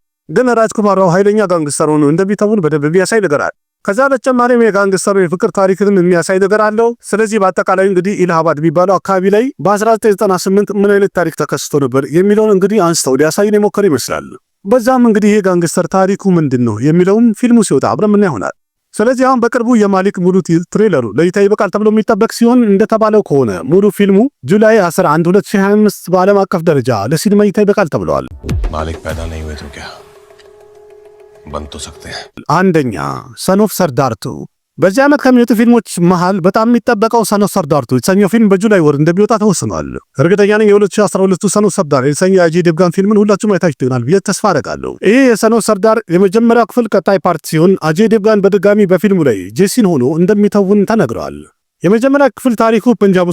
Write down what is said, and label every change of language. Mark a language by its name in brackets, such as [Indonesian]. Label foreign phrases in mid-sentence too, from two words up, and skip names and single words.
[Amharic] ግን ራጅኩማር ኃይለኛ ጋንግስተር ሆኖ እንደሚተውን በደንብ የሚያሳይ ነገር አለ። ከዛ በተጨማሪም የጋንግስተሩ የፍቅር ታሪክን የሚያሳይ ነገር አለው። ስለዚህ በአጠቃላይ እንግዲህ ኢላሃባድ የሚባለው አካባቢ ላይ በ1998 ምን አይነት ታሪክ ተከስቶ ነበር የሚለውን እንግዲህ አንስተው ሊያሳዩን የሞከሩ ይመስላል። በዛም እንግዲህ ይሄ ጋንግስተር ታሪኩ ምንድን ነው የሚለውን ፊልሙ ሲወጣ አብረን ምን ይሆናል። ስለዚህ አሁን በቅርቡ የማሊክ ሙሉ ትሬለሩ ለእይታ ይበቃል ተብሎ የሚጠበቅ ሲሆን እንደተባለው ከሆነ ሙሉ ፊልሙ ጁላይ 11 2025 በዓለም አቀፍ ደረጃ ለሲኒማ እይታ ይበቃል ተብሏል። [Hindi] मालिक पैदा नहीं हुए तो क्या बन तो सकते हैं። [Amharic] አንደኛ ሰን ኦፍ ሰርዳር 2 በዚህ ዓመት ከሚወጡ ፊልሞች መሃል በጣም የሚጠበቀው ሰን ኦፍ ሰርዳር 2 የተሰኘው ፊልም በጁላይ ወር እንደሚወጣ ተወስኗል። እርግጠኛ ነኝ የ2012 ሰን ኦፍ ሰርዳር የተሰኘው የአጄ ዴቭጋን ፊልምን ሁላችሁም አይታችሁታል ብዬ ተስፋ አደርጋለሁ። ይህ የሰን ኦፍ ሰርዳር የመጀመሪያው ክፍል ቀጣይ ፓርት ሲሆን አጄ ዴቭጋን በድጋሚ በፊልሙ ላይ ጄሲን ሆኖ እንደሚተውን ተነግሯል። የመጀመሪያ ክፍል ታሪኩ ፐንጃብ